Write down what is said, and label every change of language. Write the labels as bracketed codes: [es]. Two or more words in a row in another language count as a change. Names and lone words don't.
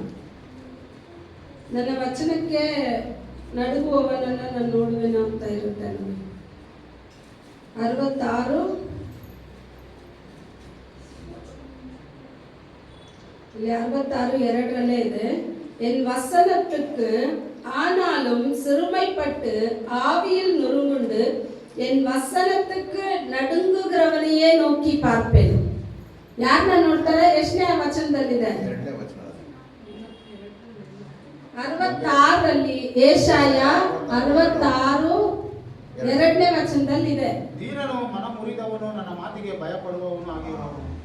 [kn] ನನ್ನ ವಚನಕ್ಕೆ ನಡುಗುವವನನ್ನ ನಾನು ನೋಡುವೆನು ಅಂತ ಇರುತ್ತೆ. 66:2 ಇದೆ. [ta] என் வசனத்துக்கு ஆனாலும் சிறுமைப்பட்டு ஆவியில் நொறுங்குண்டு என் வசனத்துக்கு நடுங்குகிறவனையே நோக்கಿ பார்ப்பேன். [kn] ಯಾರನ್ನ ನೋಡ್ತಾರೆ? ಎಷ್ಟನೇ ವಚನದಲ್ಲಿದೆ? 66 ಯೆಶಾಯ 66:2 ವಚನದಲ್ಲಿದೆ. ದೀನನು ಮನಮುರಿದವನು, ನನ್ನ ಮಾತಿಗೆ ಭಯಪಡುವವನು ಆಗಿರುವವನು.